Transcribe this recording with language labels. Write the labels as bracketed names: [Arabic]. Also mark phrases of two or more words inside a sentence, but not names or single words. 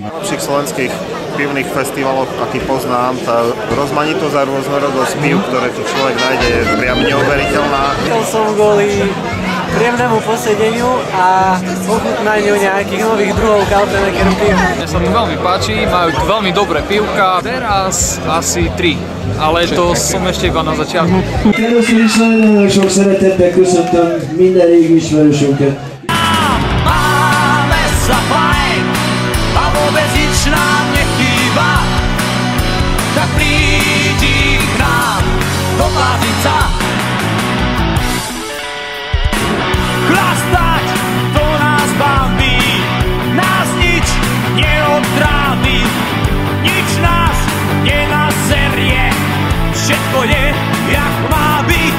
[Slovak] Na všetkých slovenských pivných festivaloch, aký poznám, tá rozmanitosť a rôznorodosť pív, ktoré tu človek nájde, je priam neuveriteľná. Chcel som kvôli príjemnému posedeniu a ochutnaniu nejakých nových druhov Kaltenecker pív. Mne sa tu veľmi páči, majú tu veľmi dobré pivka. Teraz asi 3, ale to som ešte iba na začiatku. [Hungarian] Először is nagyon sok szeretettel köszöntöm minden régi ismerősünket. [Slovak] A vôbec nič nám nechýba, tak prídi k nám do Plazica. Chlastať to nás baví, nás nič neodtrávi, nič nás nenaserie, všetko je jak má byť.